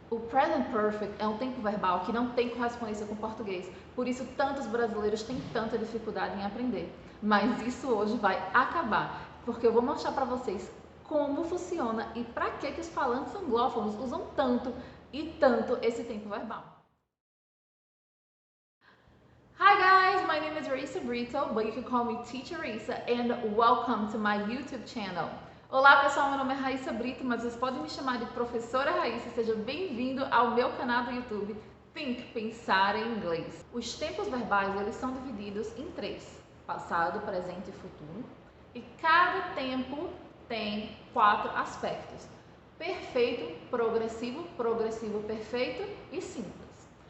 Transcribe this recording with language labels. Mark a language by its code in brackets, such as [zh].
[pt] O present perfect é um tempo verbal que não tem correspondência com o português, por isso tantos brasileiros têm tanta dificuldade em aprender. Mas isso hoje vai acabar, porque eu vou mostrar para vocês como funciona e para que os falantes anglófonos usam tanto e tanto esse tempo verbal. [en] Hi guys, my name is Raissa Brito, but you can call me Teacher Raissa, and welcome to my YouTube channel. [pt] Olá pessoal, meu nome é Raissa Brito, mas vocês podem me chamar de Professora Raissa. Seja bem-vindo ao meu canal do YouTube Think, Pensar em Inglês. Os tempos verbais eles são divididos em três: passado, presente e futuro. E cada tempo tem 4 aspectos: perfeito, progressivo, progressivo perfeito e simples.